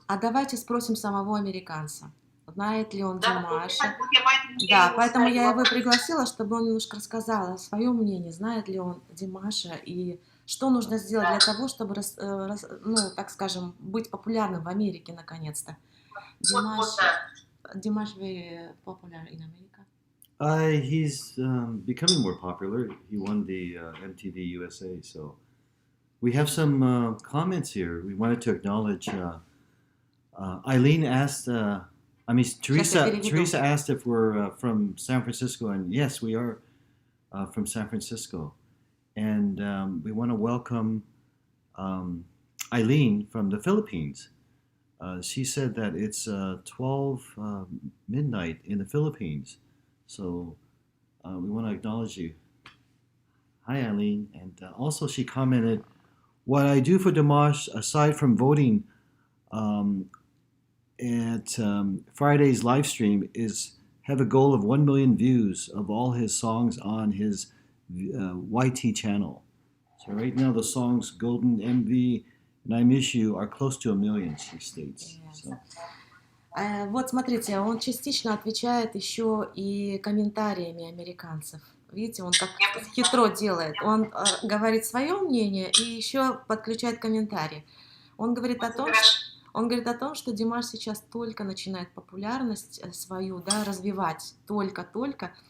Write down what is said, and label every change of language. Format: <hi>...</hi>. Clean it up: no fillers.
<ru>А давайте спросим самого американца. Знает ли он Димаша? Да, поэтому я его пригласила, чтобы он немножко рассказал о своем мнении. Знает ли он Димаша и что нужно сделать для того, чтобы, ну, так скажем, быть популярным в Америке наконец-то?</ru> <en>Димаш very popular in America. He's becoming more popular. He won the MTV USA, so we have some comments here. We wanted to acknowledge. Eileen asked. Teresa asked if we're from San Francisco, and yes, we are from San Francisco. And we want to welcome Eileen from the Philippines. She said that it's 12 midnight in the Philippines. So we want to acknowledge you. Hi, Eileen. And also she commented, what I do for Dimash, aside from voting at Friday's live stream, is have a goal of 1 million views of all his songs on his YT channel. So right now the songs Golden MV and I Miss You are close to 1 million, she states. Yes. So.</en> <ru>Вот смотрите, он частично отвечает еще и комментариями американцев. Видите, он как хитро делает. Он говорит свое мнение и еще подключает комментарии. Он говорит о том, что Димаш сейчас только начинает популярность свою, да, развивать, только-только.</ru>